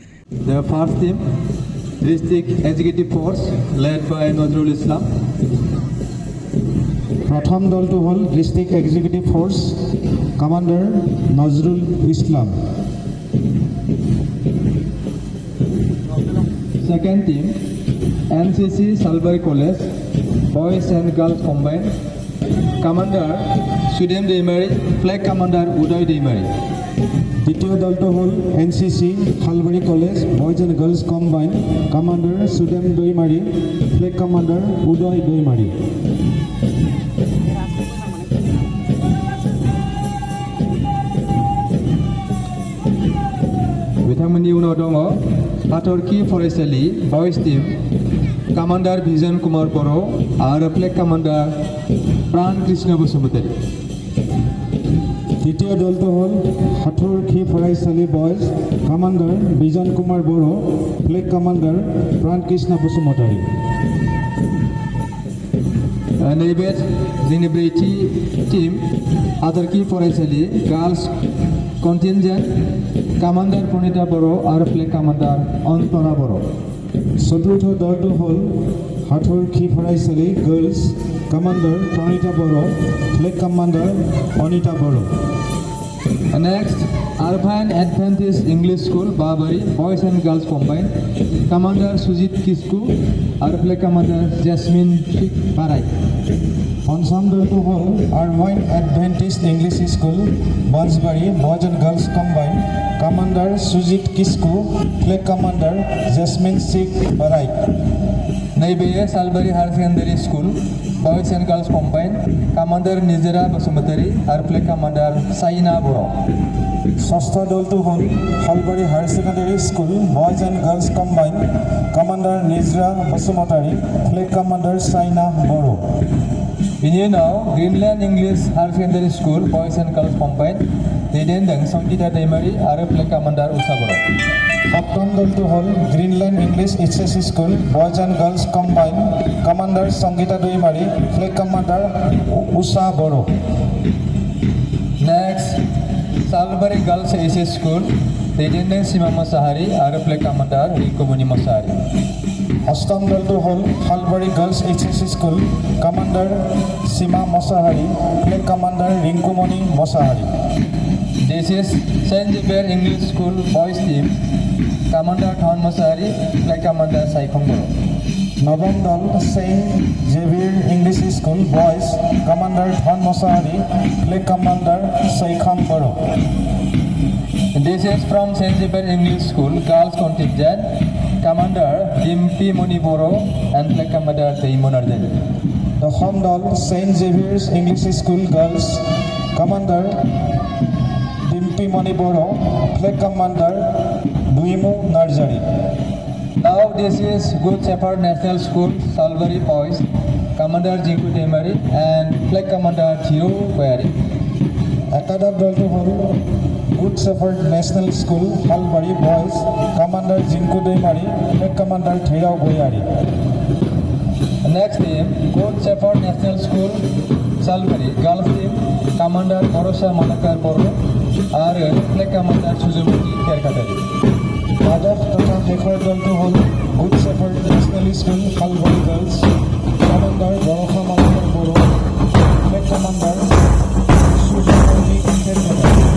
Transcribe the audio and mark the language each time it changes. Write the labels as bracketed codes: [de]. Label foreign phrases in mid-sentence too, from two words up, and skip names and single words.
[en] The first team, District Executive Force, led by Nazrul Islam. [as] প্রথম দলটো হ'ল [en] District Executive Force Commander [as] নজরুল ইসলাম। [en] Second team, NCC Salbari College, Boys and Girls Combined. Commander Sudem Deimari, Flag Commander Uday Deimari. [as] দ্বিতীয় দলটো হ'ল [en] NCC Khalbari College Boys and Girls Combine Commander [as] সুদেম দৈমাৰী [en] Flag Commander [as] উদয় দৈমাৰী। [brx] बिथांमोननि उनाव दङ हाथरखि फरायसालि [en] Boys Team Commander [brx] भिजन कुमार बर' आरो [en] Flag Commander [brx] प्राण कृष्ण बसुमतारी। [as] তৃতীয় দলটো হ'ল হাথৰখি ফৰাইচালি [en] Boys Commander [as] বিজন কুমাৰ বড়ো [en] Flag Commander [as] প্ৰাণকৃষ্ণ বসুমতাৰী। [brx] नैबे जोंनि ब्रैथि टीम हाथरखि फरायसालि [en] Girls Contingent Commander [brx] प्रणिता बर' आरो [en] Flag Commander [brx] अन्तरा बर'। [as] চতুৰ্থ দলটো হ'ল হাথৰখি ফৰাইচালি [en] Girls Commander [as] প্ৰণিতা বড়ো [en] Flag Commander [as] অনিতা বড়ো। [en] Next, Arvine Adventist English School, Babari, Boys and Girls Combined, Commander Sujit Kisku, our Flag Commander Jasmine Parai. [as] পঞ্চম দলটো হ'ল [en] Arvine Adventist English School Bansbari Boys and Girls Combine Commander [as] সুজিত কিস্কু [en] Flag Commander [as] জেসমিন সিক বাৰাই। [brx] नैबे सालबारी [en] Higher Secondary School Boys and Girls Combine Commander [brx] निजरा बसुमतारी आरो [en] Flag Commander [brx] साइना बर'। [as] ষষ্ঠ দলটো হ'ল শালবাৰী [en] Higher Secondary School Boys and Girls Combine Commander [as] নিজৰা বসুমতাৰী [en] Flag Commander [as] চাইনা বড়ো। [brx] बिनि उनाव [en] Greenland English Higher Secondary School Boys and Girls Combine [brx] दैदेनदों संगीता दैमारी आरो [en] Flag Commander [brx] उषा बर'। [as] সপ্তম দলটো হ'ল [en] Greenland English H School Boys and Girls Combine Commander [as] সংগীতা দৈমাৰী [en] Flag Commander [as] উষা বড়ো। [en] Next, Salbari Girls SS School [brx] दैदेनदों सीमा मोसाहारी आरो [en] Flag Commander [brx] रिंकुमणि मोसाहारी। [as] অষ্টম দলটো হ'ল শালবাৰী [en] Girls H School Commander [as] সীমা মছাহাৰী [en] Flag Commander [as] ৰিংকুমণি মছাহাৰী। [en] This is St. Xavier English School Boys Team, Commander Thon Mosahari, Flag Commander Saikhong Boro. [as] নৱম দল [en] Saint Xavier English School Boys Commander [as] ধন মছাহাৰী [en] Flag Commander [as] চৈখাম বড়ো। [en] This is from St. Xavier English School Girls Contingent, Commander Dimpi Moni Boro and Flag Commander Daimon Arjali. [as] দশম দল [en] Saint Xaviers English School Girls Commander [as] ডিম্পি মণি বড়ো [en] Flag Commander [as] দুইমু নাৰ্জাৰী। [en] Now this is Good Shepherd National School, Salbari Boys, Commander Jinku Deimari and Flag Commander Thiru Koyari. [as] একাদশ দলটো হ'ল [en] Good Shepherd National School Salbari Boys Commander [as] জিংকু দৈমাৰী [en] Flag Commander [as] ধীৰাও গয়াৰী। [en] Next team, Good Shepherd National School, Salbari, Girls Team, Commander Borosa Manakar Boro, [brx] आरो [en] Flag Commander [brx] सुजुमति केरकाटारी। [as] দ্বাদশ তথা শেষৰ দলটো হ'ল [en] Good Shepherd National School Salbari Girls Commander [as] বৰষা মালাকাৰ বড়ো [en] Flag Commander [as] সুজমণি কেৰকাটাৰী।